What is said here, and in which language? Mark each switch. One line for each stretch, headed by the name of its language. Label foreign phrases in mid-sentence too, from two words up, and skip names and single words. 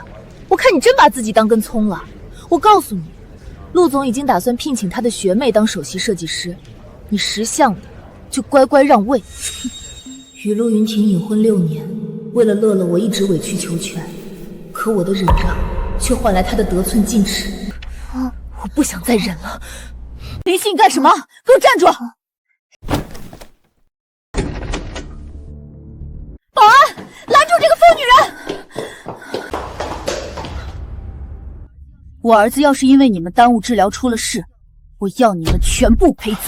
Chinese: 我看你真把自己當根蔥了。我告訴你，陸總已經打算聘請他的學妹當首席設計師，你識相的就乖乖讓位。與陸雲婷隱婚6年，為了樂樂我一直委曲求全，可我的忍讓卻換來他的得寸進尺。我不想再忍了。林夕，你幹什麼？給我站住！保安，拦住這個瘋女人！我兒子要是因為你們耽誤治療出了事，我要你們全部陪葬。